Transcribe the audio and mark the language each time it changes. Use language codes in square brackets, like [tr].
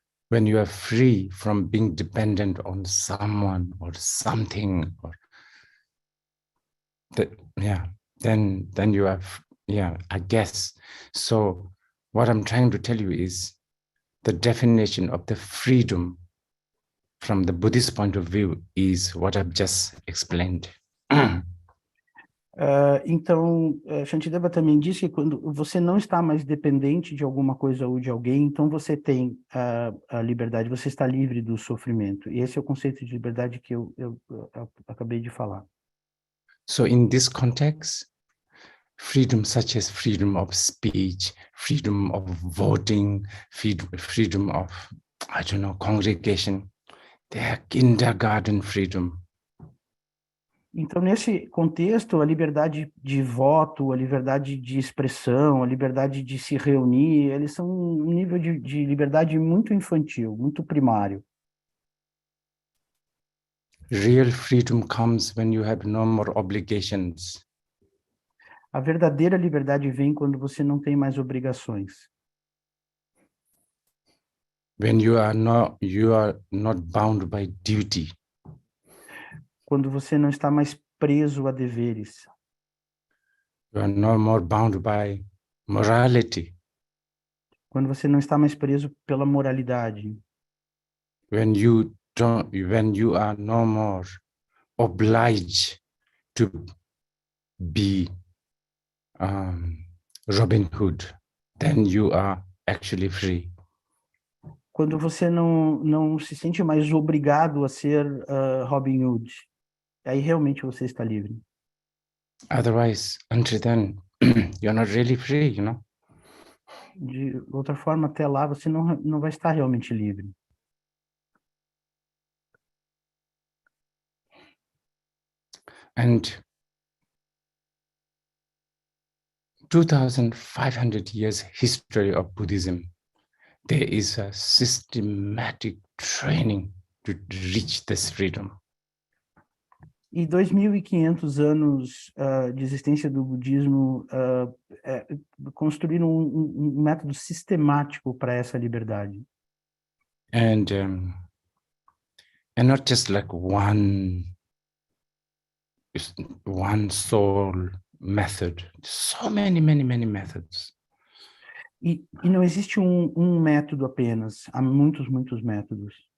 [en] When you are free from being dependent on someone or something, or then you have, I guess. So what I'm trying to tell you is the definition of the freedom from the Buddhist point of view is what I've just explained. [pt] Então, Shantideva também disse que quando você não está mais dependente de alguma coisa ou de alguém, então você tem a liberdade, você está livre do sofrimento. E esse é o conceito de liberdade que eu acabei de falar. [en] So in this context, freedom such as freedom of speech, freedom of voting, freedom of, I don't know, congregation, they are kindergarten freedom. [pt] Então, nesse contexto, a liberdade de voto, a liberdade de expressão, a liberdade de se reunir, eles são um nível de liberdade muito infantil, muito primário. [en] Real freedom comes when you have no more obligations. [pt] A verdadeira liberdade vem quando você não tem mais obrigações. [en] When you are not bound by duty. [pt] Quando você não está mais preso a deveres. [en] You are no more bound by morality. [pt] Quando você não está mais preso pela moralidade. [en] When you are no more obliged to be Robin Hood, then you are actually free. [pt] Quando você não se sente mais obrigado a ser Robin Hood, aí realmente você está livre. [en] Otherwise, until then, you're not really free, you know. [pt] De outra forma, até lá você não vai estar realmente livre. [en] And 2,500 years history of Buddhism, there is a systematic training to reach this freedom. [pt] E 2.500 anos de existência do budismo construíram um método sistemático para essa liberdade. [en] And not just like one soul method, so many methods. [pt] E não existe um método apenas, há muitos métodos.